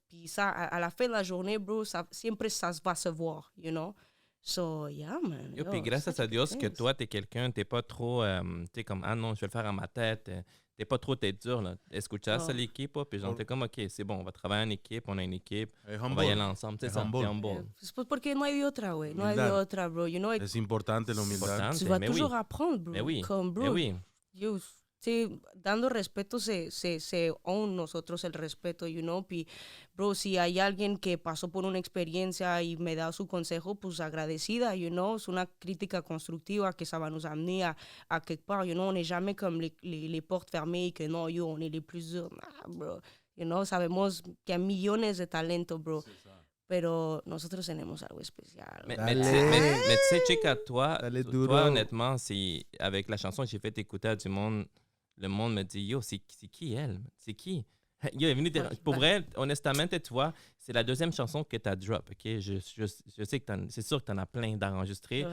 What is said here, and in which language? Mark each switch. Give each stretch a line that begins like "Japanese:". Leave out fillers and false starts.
French: Puis ça, à la fin de la journée, bro, siempre ça va se voir,
English: you know? So, yeah, man.
French: Yo, puis grâce à Dios que toi, t'es quelqu'un, t'es pas trop, t'es comme, ah non, je vais le faire à ma tête. T'es pas trop tête dure, là.
Spanish: Escuchas
French: a l'équipe, puis genre, t'es comme, OK, c'est bon, on va travailler en équipe, on a une équipe, on va y aller ensemble. C'est ça, t'es humble.
Spanish: C'est porque no hay de otra, güey. No hay de otra, bro.
English: You know,
Spanish: es importante la humildad.
French: Tu vas toujours apprendre, bro. Mais oui, comme, bro, mais oui.
Spanish: Yo, dando respeto se own nosotros el respeto,
English: you know.
Spanish: Puis, bro, si hay alguien que pasó por una experiencia y me da su consejo, pues agradecida,
English: you know.
Spanish: Es una crítica constructiva que
French: ça va nous amener à quelque part,
English: you know.
French: On n'est jamais comme les portes fermées et que non, yo, on est les plus durs.
English: Nah, bro. You know,
Spanish: sabemos que hay millones de talento, bro. Pero nosotros tenemos algo especial.
French: Mais tu sais, Chica, toi, honnêtement, avec la chanson que j'ai fait écouter à du monde, le monde me dit, yo, c'est qui elle? C'est qui? Yo, est venu pour vrai, honnêtement, tu vois, c'est la deuxième chanson que tu as drop, OK? Je sais que c'est sûr que tu en as plein d'enregistrés,